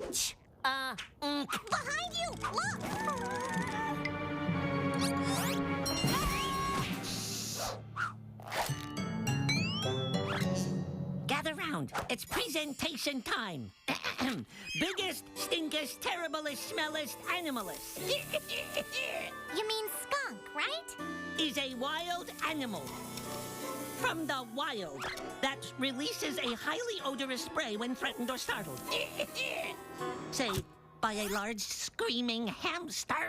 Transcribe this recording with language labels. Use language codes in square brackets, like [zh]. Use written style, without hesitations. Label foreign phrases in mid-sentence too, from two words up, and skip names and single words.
[en] Behind you! Look! Gather round. It's presentation time. Biggest, stinkest, terriblest, smellest, animalist. You mean skunk, right? Is a wild animal. From the wild. That releases a highly odorous spray when threatened or startled. Say, by a large screaming hamster.